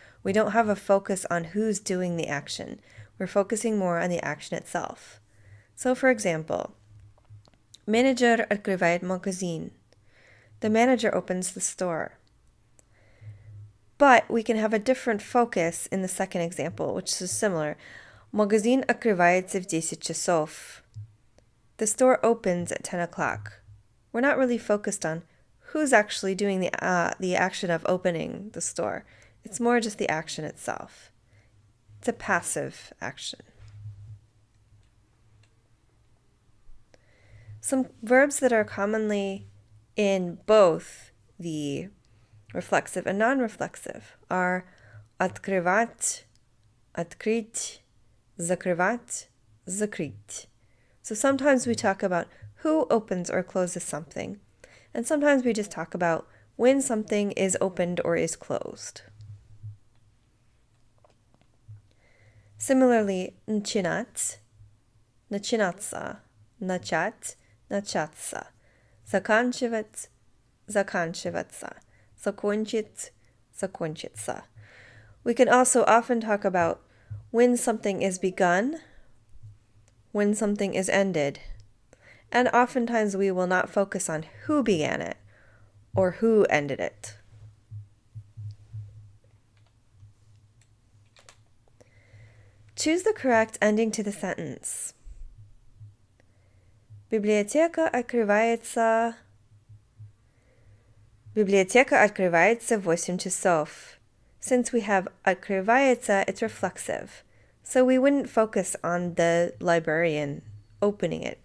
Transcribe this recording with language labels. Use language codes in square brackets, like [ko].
[en] We don't have a focus on who's doing the action. We're focusing more on the action itself. So, for example, [ru] менеджер открывает магазин. [en] The manager opens the store. But we can have a different focus in the second example, which is similar. [ru] Магазин открывается в 10 часов. [en] The store opens at 10 o'clock. We're not really focused on who's actually doing the action of opening the store. It's more just the action itself. It's a passive action. Some verbs that are commonly in both the reflexive and non-reflexive are [ru] открывать, открыть, закрывать, закрыть. [en] So sometimes we talk about who opens or closes something, and sometimes we just talk about when something is opened or is closed. [ru] Similarly, начинать, начинаться, начать, начаться, заканчивать, заканчиваться, закончить, закончиться. [en] We can also often talk about when something is begun, when something is ended, and oftentimes we will not focus on who began it or who ended it. Choose the correct ending to the sentence. [ru] Библиотека открывается в 8 часов. [en] Since we have открывается, it's reflexive. So we wouldn't focus on the librarian opening it.